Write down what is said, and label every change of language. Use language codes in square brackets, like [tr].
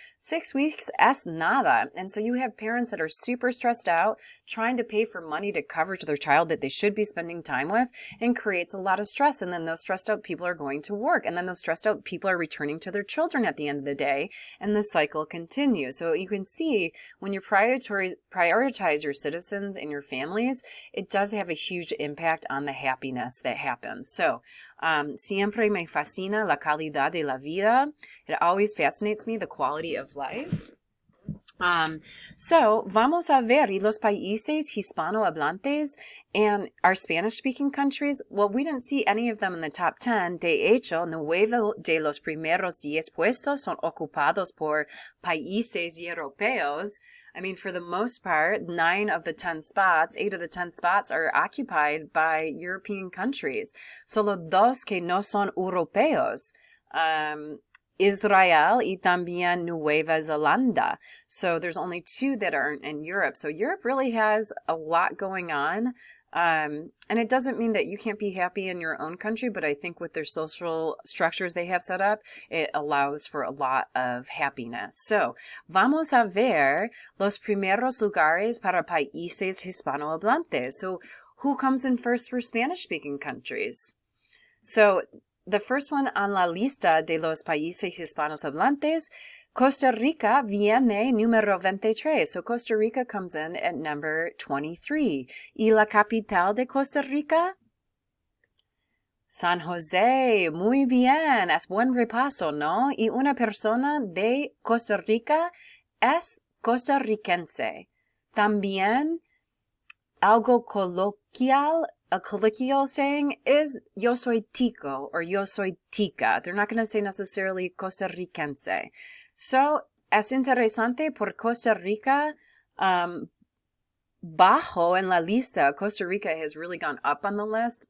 [en] 6 weeks [es] es nada. [en] And so you have parents that are super stressed out trying to pay for money to cover to their child that they should be spending time with, and creates a lot of stress. And then those stressed out people are going to work, and then those stressed out people are returning to their children at the end of the day, and the cycle continues. So you can see when you prioritize your citizens and your families, it does have a huge impact on the happiness that happens. [es] So siempre me fascina la calidad de la vida. [en] It always fascinates me, the quality of life. So [es] vamos a ver, y los países hispanohablantes [en] and our Spanish-speaking countries, well, we didn't see any of them in the top 10. [es] De hecho, 9 de los primeros 10 puestos son ocupados por países europeos. [en] I mean, for the most part, 8 of the 10 spots are occupied by European countries. [es] Solo 2 que no son europeos. Israel y también Nueva Zelanda. [en] So there's only 2 that aren't in Europe. So Europe really has a lot going on. And it doesn't mean that you can't be happy in your own country, but I think with their social structures they have set up, it allows for a lot of happiness. [es] So, vamos a ver los primeros lugares para países hispanohablantes. [en] So, who comes in first for Spanish-speaking countries? So, the first one on [es] la lista de los países hispanohablantes, Costa Rica viene número 23. [en] So Costa Rica comes in at number 23. [es] ¿Y la capital de Costa Rica? San José. Muy bien. Es buen repaso, ¿no? Y una persona de Costa Rica es costarricense. También algo coloquial. [en] A colloquial saying is [es] yo soy tico or yo soy tica. [en] They're not going to say necessarily costarricense. [es] So, es interesante por Costa Rica, bajo en la lista. [en] Costa Rica has really gone up on the list.